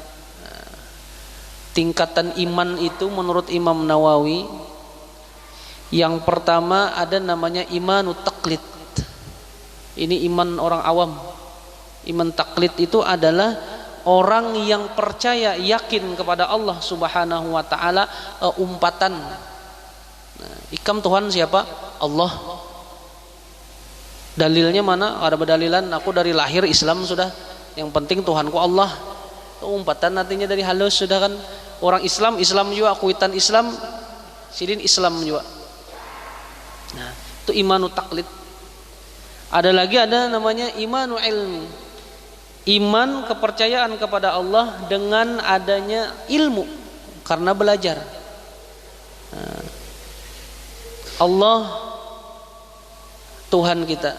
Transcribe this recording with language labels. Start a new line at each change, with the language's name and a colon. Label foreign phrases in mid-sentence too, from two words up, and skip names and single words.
Banjar: Tingkatan iman itu menurut Imam Nawawi, yang pertama ada namanya
Arabic: إيمان التقليد.
Banjar: Ini iman orang awam. Iman taklid itu adalah orang yang percaya, yakin kepada Allah
Arabic: سبحانه وتعالى,
Banjar: umpatan. Ikam Tuhan siapa? Allah. Dalilnya mana? Ada berdalilan, aku dari lahir Islam sudah. Yang penting Tuhanku Allah. Umpatan artinya dari halus sudah kan. Orang Islam juga, kuitan Islam, sidin Islam juga. Nah, itu
Arabic: إيمان التقليد.
Banjar: Ada namanya
Arabic: إيمان علمي.
Banjar: Iman kepercayaan kepada Allah dengan adanya ilmu karena belajar. Nah, Allah Tuhan kita.